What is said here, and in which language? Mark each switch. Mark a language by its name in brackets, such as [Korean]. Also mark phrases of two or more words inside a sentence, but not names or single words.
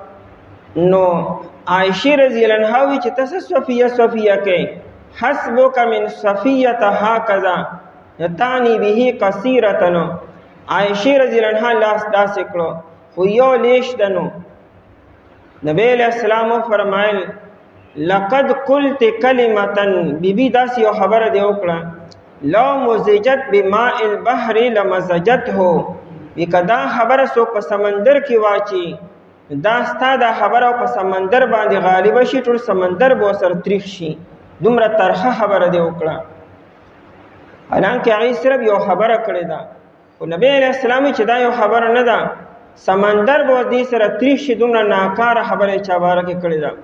[Pashto] نو عایشې [Arabic] رضی الله عنها [Pashto] وی چې ته څه صفیه کوې؟ [Arabic] حسبک من صفیه هکذا تعني به قصیرة. [Pashto] نو عایشې [Arabic] رضی الله عنها [Pashto] لاس داسې کړو، خو یو لیش ده. نو نبی [Arabic] علیه السلام [Pashto] وفرمایل [Arabic] لقد قلت کلمة، [Pashto] بیبي داسې یو خبره دې وکړه، [Arabic] لو مزجت بماء البحر لمزجته، [Pashto] وی که دا خبره څوک په سمندر کې واچي، دا ستا دا خبره په سمندر باندې غالبه شي، ټول سمندر به ورسره تریخ شي. دومره ترخه خبره دې وکړه. حالانکه هغې صرف یو خبره کړې ده، خو نبی [Arabic] علیه السلام [Pashto] چې دا یو خبره نه ده، سمندر به دې سره تریخ شي، دومره ناکاره خبره چا باره کې کړې ده.